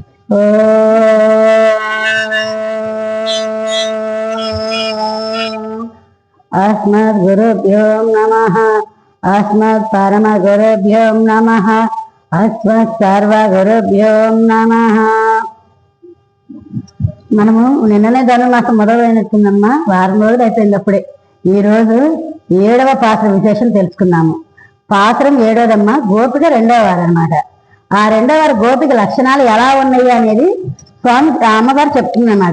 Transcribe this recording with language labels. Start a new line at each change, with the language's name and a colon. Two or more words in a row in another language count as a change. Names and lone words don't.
Sanskrit: अस्मद्गुरुभ्यो नमः। अस्मत् परमगुरुभ्यो नमः। अस्मत् सर्वगुरुभ्यो नमः।
Telugu: మనము నిన్ననే ధనుర్మాసం మొదలైనట్టుందమ్మా, వారం రోజులు అయిపోయింది. అప్పుడే ఈరోజు 7వ పాత్ర విశేషం తెలుసుకున్నాము. పాత్రం 7వదమ్మా, గోపిక 2వ వారు అనమాట. ఆ 2వ వారు గోపిక లక్షణాలు ఎలా ఉన్నాయి అనేది స్వామి అమ్మగారు చెప్తుందన్నమాట.